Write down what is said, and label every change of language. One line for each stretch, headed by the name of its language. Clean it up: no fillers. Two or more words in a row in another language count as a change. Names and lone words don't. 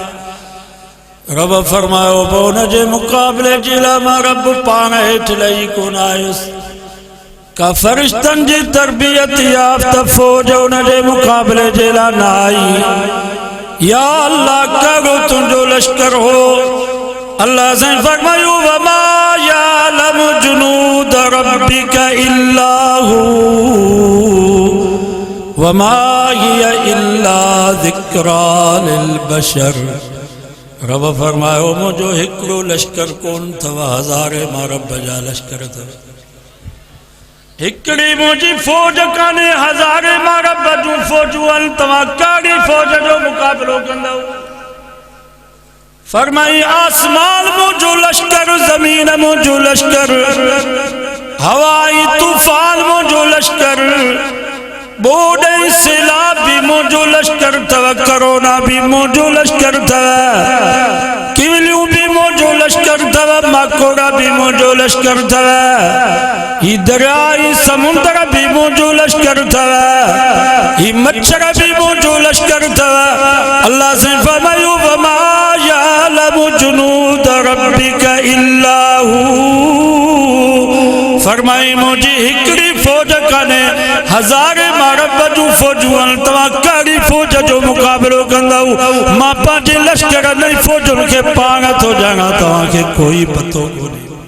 Sindhi: रब फरमायो, पोइ हुन जे मुक़ाबले जे लाइ मां रब पाण हेठि लही कोन आयुसि, का फरिश्तनि जी तरबियत याफ़्ता फ़ौज हुन जे मुक़ाबले जे लाइ न आई। या अल्लाह, कहिड़ो तुंहिंजो लश्कर हो? अल्लाह से फरमायो,
Arabic: وما يعلم جنود ربك إلا هو وما هي إلا ذكرى للبشر.
Sindhi: रब फरमायो, मुंहिंजो हिकिड़ो लश्कर कोन अथव, हज़ारे मां रब जा लश्कर अथव। हिकिड़ी मुंहिंजी फ़ौज कान्हे, हज़ारे मां रब जूं फ़ौजूं आहिनि। तव्हां कहिड़ी फ़ौज जो मुक़ाबिलो कंदव? फरमाई, आसमान मुंहिंजो लश्कर, ज़मीन मुंहिंजो लश्कर, हवाई तूफ़ान मुंहिंजो लश्कर, बोड सैलाब भी मुंहिंजो लश्कर अथव, करोना भी मुंहिंजो लश्कर अथव, किवलियूं भी मुंहिंजो लश्कर अथव, माकोड़ा भी मुंहिंजो लश्कर अथव, ही दरिया ही समुंदर भी मुंहिंजो लश्कर अथव, ही मच्छर भी मुंहिंजो लश्कर अथव। अल्लाह से फरमायो,
Arabic: وما يعلم جنود ربك إلا هو.
Sindhi: फरमाई, मुंहिंजी हिकिड़ी फ़ौज कान्हे, हज़ारे मां रब जूं फ़ौजूं आहिनि। तव्हां कहिड़ी फ़ौज जो मुक़ाबिलो कंदव? मां पंहिंजे लश्कर नई फ़ौजुनि खे पाण थो ॼाणा, तव्हांखे कोई पतो कोन्हे।